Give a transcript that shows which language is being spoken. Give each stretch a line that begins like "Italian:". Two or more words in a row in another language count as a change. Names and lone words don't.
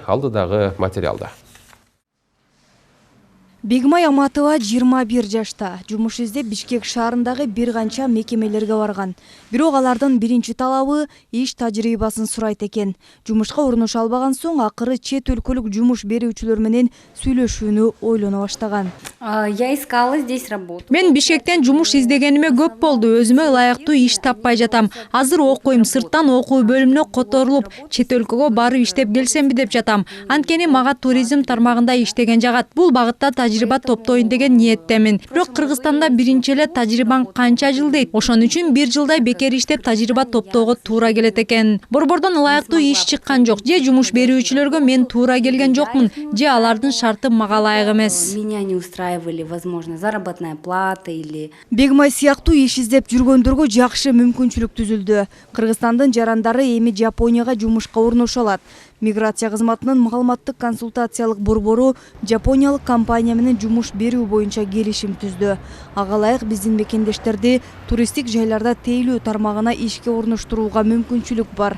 Kyrgyz: Алдыдагы материалда. Бегмай Аматова 21 жашта. Жумуш издеп Бишкек шаарындагы бир канча мекемелерге барган. Бирок алардын биринчи талабы иш тажрыйбасын сурайт экен. Жумушка орношо албаган соң акыры чет өлкөлүк жумуш берүүчүлөр менен сүйлөшүүнү ойлоно баштаган.
Russian: Я искала здесь работу.
Kyrgyz: Мен Бишкектен жумуш издегениме көп болду. Өзүмө ылайыктуу иш таппай жатам. Азыр окуйм, сырттан окуу бөлүмүнө которулуп, чет өлкөгө барып иштеп келсемби деп жатам. Анткени мага туризм тармагында иштеген жагат. Бул багытта тажрыйба топтойн деген ниеттемин. Бирок Кыргызстанда биринчи эле тажрыйбаң канча жыл дейт. Ошон үчүн 1 жылдай бекер иштеп тажрыйба топтоого туура келет экен. Борбордон ылайыктуу иш чыккан жок. Же жумуш берүүчүлөргө мен туура келген жокмун, же алардын шарты мага ылайык эмес.
Russian: Меня не устраивали, возможно, заработная плата или...
Kyrgyz: Бегмай сыяктуу иш издеп жүргөндөргө жакшы мүмкүнчүлүк түзүлдү. Кыргызстандын жарандары эми Жапонияга жумушка орношо алат. Миграция кызматынын маалыматтык консультациялык борбору жапониялык компания менен жумуш берүү боюнча келишим түздү. Ага ылайык биздин мекендештерди туристтик жайларда тейлөө тармагына ишке орноштурууга мүмкүнчүлүк бар.